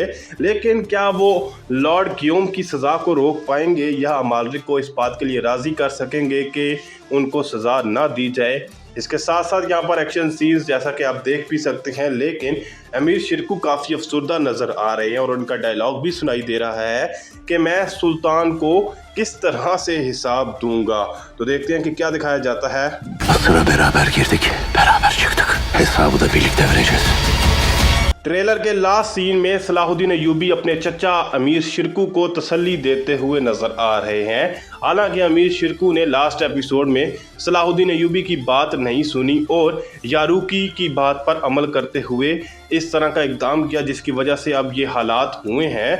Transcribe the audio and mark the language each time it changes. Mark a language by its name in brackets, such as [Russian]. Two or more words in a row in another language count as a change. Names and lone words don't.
[Hindi] लेकिन क्या वो लॉर्ड गियोम की सज़ा को रोक पाएंगे या अमालरिक को इस बात के लिए राज़ी कर सकेंगे कि उनको सज़ा ना दी जाए? इसके साथ साथ यहाँ पर [English] action scenes [Hindi] जैसा कि आप देख भी सकते हैं, लेकिन अमीर शिरकू काफ़ी अफसरदा नज़र आ रहे हैं और उनका डायलॉग भी सुनाई दे रहा है कि मैं सुल्तान को किस तरह से हिसाब दूंगा। तो देखते हैं कि क्या दिखाया जाता है। [Turkish] Mısır'a beraber girdik, beraber çıktık. Hesabı da birlikte vereceğiz. [Hindi] ट्रेलर के [English] last scene [Hindi] में सलाहुद्दीन अय्यूबी अपने चचा अमीर शिरकू को तसल्ली देते हुए नजर आ रहे हैं। हालांकि अमीर शिरकू ने [English] last episode [Hindi] में सलाहुद्दीन अय्यूबी की बात नहीं सुनी और यारूकी की बात पर अमल करते हुए इस तरह का इकदाम किया, जिसकी वजह से अब ये हालात हुए हैं।